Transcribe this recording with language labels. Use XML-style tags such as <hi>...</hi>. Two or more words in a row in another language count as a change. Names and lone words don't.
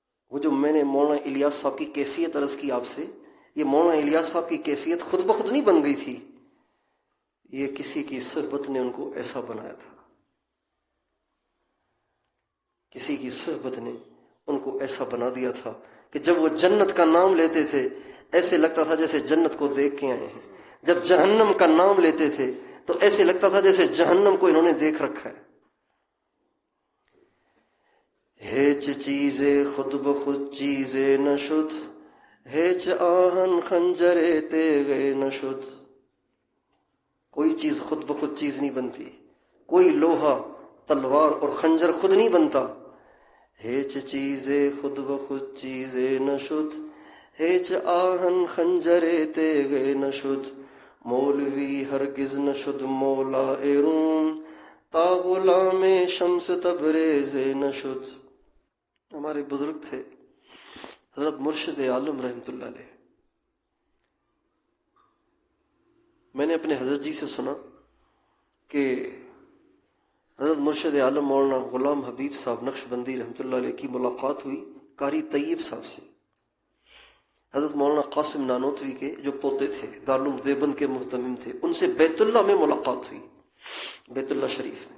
<ur>وہ جو میں نے مولانا الیاس صاحب کی کیفیت عرض کی آپ سے، یہ مولانا الیاس صاحب کی کیفیت خود بخود نہیں بن گئی تھی، یہ کسی کی صحبت نے ان کو ایسا بنایا تھا، کسی کی صحبت نے ان کو ایسا بنا دیا تھا کہ جب وہ جنت کا نام لیتے تھے ایسے لگتا تھا جیسے جنت کو دیکھ کے آئے ہیں، جب جہنم کا نام لیتے تھے تو ایسے لگتا تھا جیسے جہنم کو انہوں نے دیکھ رکھا ہے۔</ur> <fa>ہیچ چیزیں خود بخود چیزیں نشد، ہیچ آہن خنجرے تیغے نشد۔</fa> <ur>کوئی چیز خود بخود چیز نہیں بنتی، کوئی لوہا تلوار اور خنجر خود نہیں بنتا۔</ur> <fa>ہیچ چیزیں خود بخود چیزیں نشد، ہیچ آہن خنجرے تیغے نشد۔ مولوی ہرگز نشد مولا روم، تا غلام شمس تبریز نشد۔</fa> <ur>ہمارے بزرگ تھے حضرت مرشد عالم رحمۃ اللہ علیہ، میں نے اپنے حضرت جی سے سنا کہ حضرت مرشد عالم مولانا غلام حبیب صاحب نقشبندی رحمۃ اللہ علیہ کی ملاقات ہوئی قاری طیب صاحب سے، حضرت مولانا قاسم نانوتوی کے جو پوتے تھے، دارالعلوم دیوبند کے محتمم تھے، ان سے بیت اللہ میں ملاقات ہوئی، بیت اللہ شریف میں۔</ur>